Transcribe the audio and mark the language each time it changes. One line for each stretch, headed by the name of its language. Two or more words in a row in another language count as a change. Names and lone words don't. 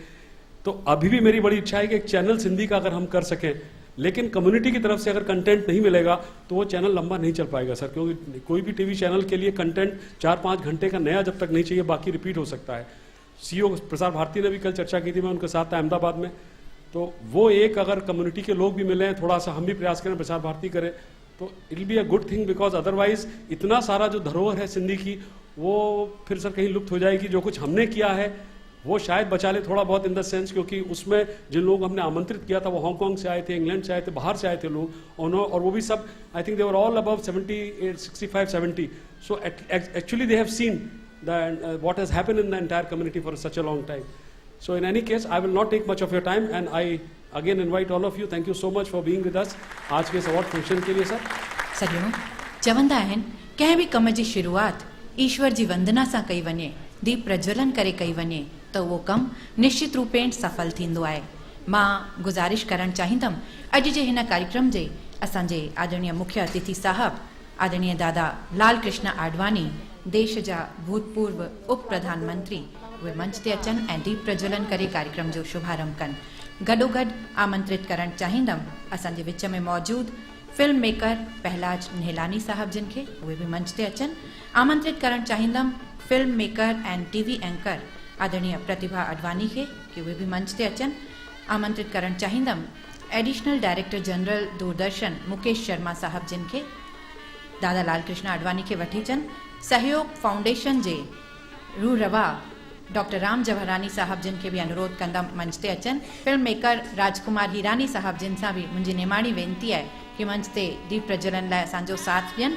Hindi: तो अभी भी मेरी बड़ी इच्छा है कि एक चैनल सिंधी का अगर हम कर सकें, लेकिन कम्युनिटी की तरफ से अगर कंटेंट नहीं मिलेगा तो वो चैनल लंबा नहीं चल पाएगा सर, क्योंकि कोई भी
English: TV channel
Hindi: के लिए कंटेंट 4-5 घंटे का नया जब तक नहीं चाहिए, बाकी रिपीट हो सकता है। सीईओ प्रसार भारती ने भी कल चर्चा की थी, मैं उनके साथ था अहमदाबाद में, तो वो एक अगर कम्युनिटी के लोग भी मिलें, थोड़ा सा हम भी प्रयास करें, प्रसार भारती करें, तो
English: it will be a good thing, because otherwise
Hindi: इतना सारा जो धरोहर है सिंधी की वो फिर सर कहीं लुप्त हो जाएगी। जो कुछ हमने किया है वो शायद बचा ले थोड़ा बहुत,
English: in the sense
Hindi: क्योंकि उसमें जिन लोग हमने आमंत्रित किया था वो हांगकांग से आए थे, इंग्लैंड से आए थे, बाहर से आए थे लोग, और वो भी सब
English: I think they were all above
Hindi: 65-70।
English: so actually they have seen what has happened in the entire community for such a long time. So in any case, I will not take much of your time, and I again invite all of you. Thank you so much for being with us.
Hindi: आज के इस अवार्ड फंक्शन के लिए सर।
Sindhi: सॼणो चवंदा आहिनि कंहिं बि कम जी शुरूआति ईश्वर जी वंदना सां कई वञे, दीप प्रज्वलन करे कई वञे त उहो कमु निश्चित रूपेण सफल थींदो आहे। मां गुज़ारिश करणु चाहींदमि अॼु जे हिन कार्यक्रम जे असांजे आदरणीय मुख्य अतिथि साहब आदरणीय दादा लाल कृष्ण आडवाणी, देश जा भूतपूर्व उप प्रधानमंत्री, उहे मंच ते अचनि ऐं दीप प्रज्वलन करे कार्यक्रम जो शुभारंभ कनि। गॾोगॾु आमंत्रित करणु चाहींदमि असांजे विच में मौजूदु
English: film maker
Sindhi: पहलाज नेलानी साहब जिन खे, उहे बि मंच ते अचनि। आमंत्रित करणु चाहींदमि
English: film maker and TV anchor
Sindhi: आदरणीय प्रतिभा अडवाणी खे कि उहे बि मंच ते अचनि। आमंत्रित करणु चाहींदमि
English: additional director general
Sindhi: दूरदर्शन मुकेश शर्मा साहब जिन खे, दादा लाल कृष्ण आडवाणी खे वठी अचनि। सहयोग फाउंडेशन जे रूह रवा डॉक्टर राम जवाहरानी साहब जिन खे बि अनुरोध कंदमि मंच ते अचनि।
English: film maker
Sindhi: राजकुमार हीरानी साहब जिन सां बि मुंहिंजी निमाणी वेनिती आहे कि मंच ते दीप प्रज्वलन लाइ असांजो साथ ॾियनि।